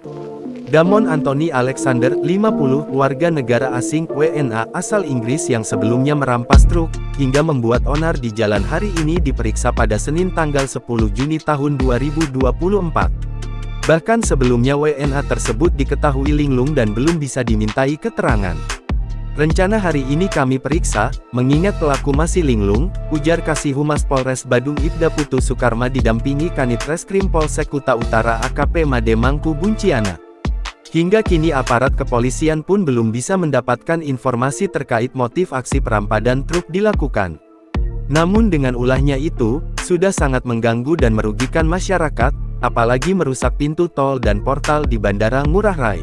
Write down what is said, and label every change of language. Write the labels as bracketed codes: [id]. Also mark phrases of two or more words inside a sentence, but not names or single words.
[id] Damon Anthony Alexander, 50, warga negara asing WNA asal Inggris yang sebelumnya merampas truk, hingga membuat onar di jalan hari ini diperiksa pada Senin tanggal 10 Juni tahun 2024. Bahkan sebelumnya WNA tersebut diketahui linglung dan belum bisa dimintai keterangan. Rencana hari ini kami periksa, mengingat pelaku masih linglung, ujar Kasih Humas Polres Badung Ibda Putu Soekarma didampingi Kanit Reskrim Polsek Kuta Utara AKP Made Mangku Bunciana. Hingga kini aparat kepolisian pun belum bisa mendapatkan informasi terkait motif aksi perampadan truk dilakukan. Namun dengan ulahnya itu, sudah sangat mengganggu dan merugikan masyarakat, apalagi merusak pintu tol dan portal di Bandara Ngurah Rai.